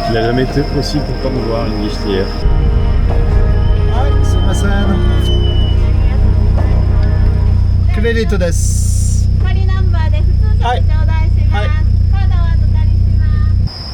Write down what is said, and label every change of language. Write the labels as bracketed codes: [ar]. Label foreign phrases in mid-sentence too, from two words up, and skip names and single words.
[fr] jamais été aussi content de voir une guichetière. Ouais, c'est ma scène. Clélito des. [ja] 仮ナンバーで普通席頂戴します。はいカードはお預かりします。